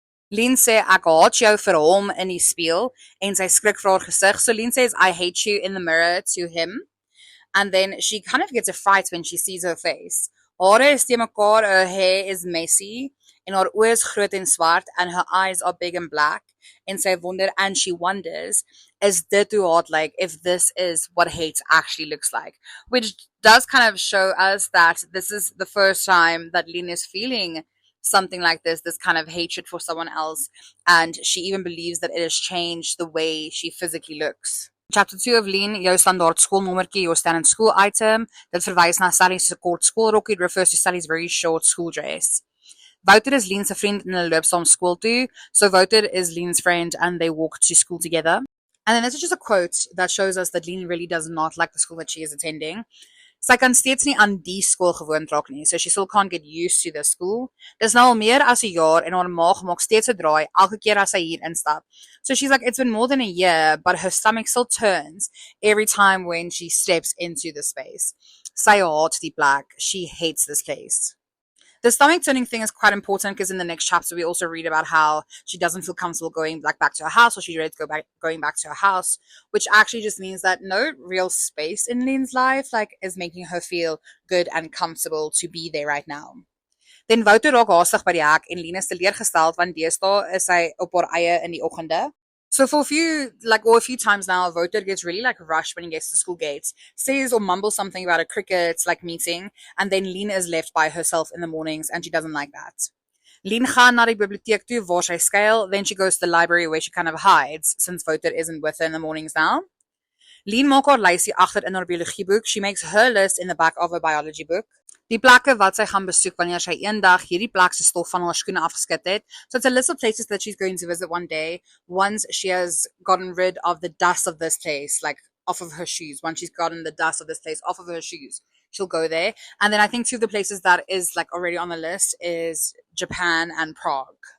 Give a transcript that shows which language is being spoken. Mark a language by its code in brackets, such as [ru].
[af] Lien sê ek haat jou vir hom in die spieël en sy skrik vir haar gesig. [en] So Lien says I hate you in the mirror to him, and then she kind of gets a fright when she sees her face. [af] Hare is te mekaar, [en] her hair is messy [af] en haar oë is groot en swart [en] and her eyes are big and black. [af] En sy wonder, [en] and she wonders, [af] is dit hoe haat [en] like if this is what hate actually looks like? Which does kind of show us that this is the first time that Lien is feeling something like this kind of hatred for someone else, and she even believes that it has changed the way she physically looks. Chapter 2 of Lien, [af] jou standaard skoolnommertjie, [en] your standard school item, [af] dit verwys na Sally se kort skoolrokkie, [en] refers to Sally's very short school dress. [af] Wouter is Lien's vriend en hulle loop saam skool toe, [en] so Wouter is Lien's friend and they walk to school together. And then this is just a quote that shows us that Lien really does not like the school that she is attending. [af] Sy kan steeds nie aan die skool gewoond raak nie, [en] so she still can't get used to the school. [af] Dis nou al meer as 'n jaar en haar maag maak steeds 'n draai elke keer as sy hier instap. [en] So she's like, it's been more than a year, but her stomach still turns every time when she steps into the space. [af] Sy haat die plek. [en] She hates this place. The stomach turning thing is quite important because in the next chapter we also read about how she doesn't feel comfortable going back to her house, or she's ready to going back to her house, which actually just means that no real space in Lien's life is making her feel good and comfortable to be there right now. [af] Then Wouter raak haastig by die hek en Lien is teleurgesteld want deesdae is sy op haar eie in die oggende. [en] So for a few times now, Wouter gets really rushed when he gets to school gates, says or mumbles something about a cricket meeting, and then Lien is left by herself in the mornings, and she doesn't like that. [af] Lien gaan na die biblioteek toe waar sy skuil, [en] then she goes to the library where she kind of hides since Wouter isn't with her in the mornings now. [af] Lien maak haar lysie agter in haar biologieboek. [en] She makes her list in the back of her biology book. [af] Die plekke wat sy gaan besoek wanneer sy eendag hierdie plek se stof van haar skoene afgeskit het. [en] So it's a list of places that she's going to visit one day once she has gotten rid of the dust of this place, off of her shoes. Once she's gotten the dust of this place off of her shoes, she'll go there. And then I think two of the places that is already on the list is Japan and Prague.